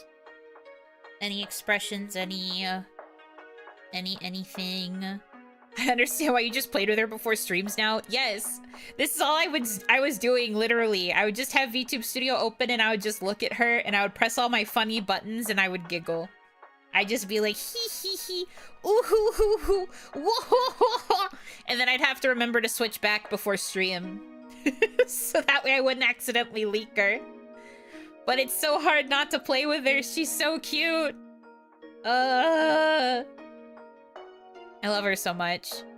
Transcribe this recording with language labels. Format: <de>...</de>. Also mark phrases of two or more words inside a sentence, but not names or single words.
<en>Any expressions? Anything? I understand why you just played with her before streams now. Yes. This is all I was doing, literally. I would just have VTube Studio open and I would just look at her and I would press all my funny buttons and I would giggle. I'd just be like, hee hee hee, ooh hoo hoo hoo, whoa ho ho ho. And then I'd have to remember to switch back before stream. So that way I wouldn't accidentally leak her. But it's so hard not to play with her. She's so cute. I love her so much.</en>